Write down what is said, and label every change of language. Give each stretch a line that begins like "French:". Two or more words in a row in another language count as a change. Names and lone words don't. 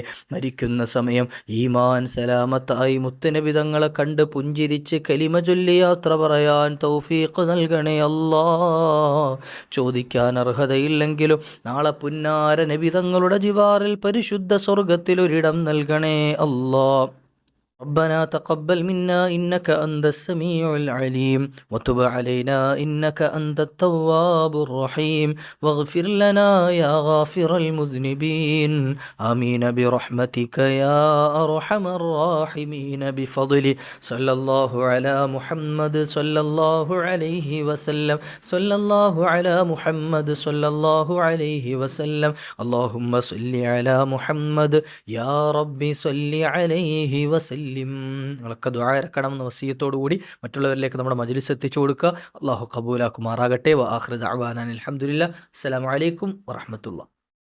Malayalam: മരിക്കുന്ന സമയം ഈമാൻ സലാമത്തായി മുത്തുനബി തങ്ങളെ കണ്ട് പുഞ്ചിരിച്ച് കലിമ ചൊല്ലി യാത്ര പറയാൻ തൗഫീഖ് നൽകണേ അല്ലാ. ചോദിക്കാൻ അർഹതയില്ലെങ്കിലും നാളെ പുന്നാര നബി തങ്ങളുടെ ജിവാറിൽ പരിശുദ്ധ സ്വർഗത്തിൽ ഒരിടം നൽകണേ അല്ലാ.
Arabic: ربنا تقبل منا إنك أنت السميع العليم وتب علينا إنك أنت التواب الرحيم واغفر لنا يا غافر المذنبين آمين برحمتك يا أرحم الراحمين بفضل صلى الله على محمد صلى الله عليه وسلم صلى الله على محمد صلى الله عليه وسلم اللهم صل على محمد يا ربي صل عليه وسلم.
Malayalam: നിങ്ങളൊക്കെ ദുആ ഇറക്കണമെന്ന വസിയത്തോടു കൂടി മറ്റുള്ളവരിലേക്ക് നമ്മുടെ മജ്ലിസ് എത്തിച്ചു കൊടുക്കുക. അല്ലാഹു ഖബൂലാക്കുമാറാകട്ടെ.
Arabic: وآخر دعوانا الحمد لله. السلام عليكم ورحمة الله.